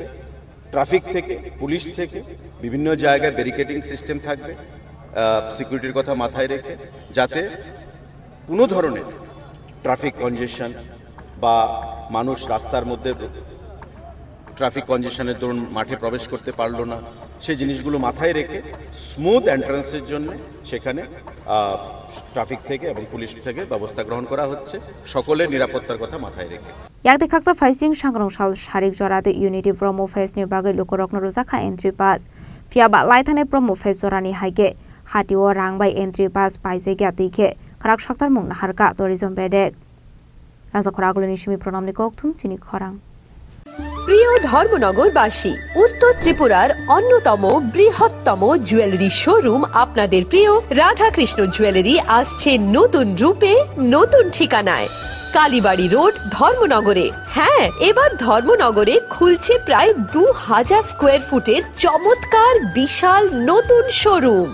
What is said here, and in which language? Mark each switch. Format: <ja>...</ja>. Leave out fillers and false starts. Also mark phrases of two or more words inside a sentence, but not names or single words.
<bn>ট্রাফিক থেকে, পুলিশ থেকে বিভিন্ন জায়গায়</bn> <en>barricading system</en> <bn>থাকবে সিকিউরিটির কথা মাথায় রেখে, যাতে কোনো ধরনের</bn> <en>traffic congestion</en> <bn>বা মানুষ রাস্তার মধ্যে</bn> <en>traffic congestion</en> <bn>দরুন মাঠে প্রবেশ করতে পারলো না, সেই জিনিসগুলো মাথায় রেখে</bn> <en>smooth entrance</en> <bn>জন্য সেখানে ট্রাফিক থেকে এবং পুলিশ থেকে ব্যবস্থা গ্রহণ করা হচ্ছে, সকলের নিরাপত্তার কথা মাথায় রেখে।</bn> <trp>yakde khaksa faising sangrong sal sharik jorade</trp> <en>unity promo face</en> <trp>ni bagai lokorokno rojaka</trp> <en>entry pass</en> <trp>fiaba laithane</trp> <en>promo face</en> <trp>jorani haige hatio rangbai</trp> <en>entry pass</en> <trp>paise gya dikhe kharak saktar mung naharka tourism bedek raja khoraguloni shimi pronamni kokthum chini khorang।</trp> <bn>প্রিয় ধর্মনগরবাসী, উত্তর ত্রিপুরার অন্যতম বৃহত্তম</bn> <en>jewellery showroom</en> <bn>আপনাদের প্রিয় রাধাকৃষ্ণ জুয়েলারি আসছে নতুন রূপে, নতুন ঠিকানায়, কালীবাড়ি রোড, ধর্মনগরে। হ্যাঁ, এবার ধর্মনগরে খুলছে প্রায় 2000</bn> <en>square foot</en> <bn>চমৎকার বিশাল নতুন শোরুম।</bn>